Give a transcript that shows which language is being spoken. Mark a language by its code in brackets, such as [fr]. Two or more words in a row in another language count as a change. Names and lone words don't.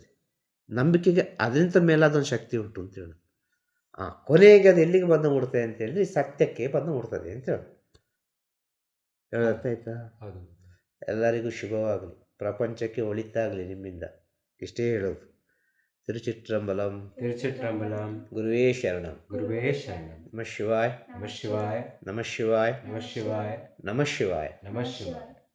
[kn] ನಂಬಿಕೆಗೆ ಅದರಿಂದ ಮೇಲಾದೊಂದು ಶಕ್ತಿ ಉಂಟು ಅಂತ ಹೇಳೋದು. ಕೊನೆಗೆ ಅದು ಎಲ್ಲಿಗೆ ಬಂದು ಮುಡ್ತದೆ ಅಂತ ಹೇಳಿದ್ರೆ ಸತ್ಯಕ್ಕೆ ಬಂದು ಮುಡ್ತದೆ ಅಂತ ಹೇಳೋದು. ಅರ್ಥ ಆಯ್ತಾ? ಎಲ್ಲರಿಗೂ ಶುಭವಾಗಲಿ, ಪ್ರಪಂಚಕ್ಕೆ ಒಳಿತಾಗಲಿ ನಿಮ್ಮಿಂದ. ಇಷ್ಟೇ ಹೇಳೋದು. ತಿರುಚಿಟ್ರಂಬಲಂ ತಿರುಚಿಟ್ರಂಬಲಂ. [sa] ಗುರುವೇ ಶರಣಂ. ಗುರುವೇ ಶರಣಂ. ನಮಃ ಶಿವಾಯ. ನಮಃ ಶಿವಾಯ. ನಮಃ ಶಿವಾಯ. ನಮಃ ಶಿವಾಯ. ನಮಃ ಶಿವಾಯ. ನಮಃ ಶಿವಾಯ.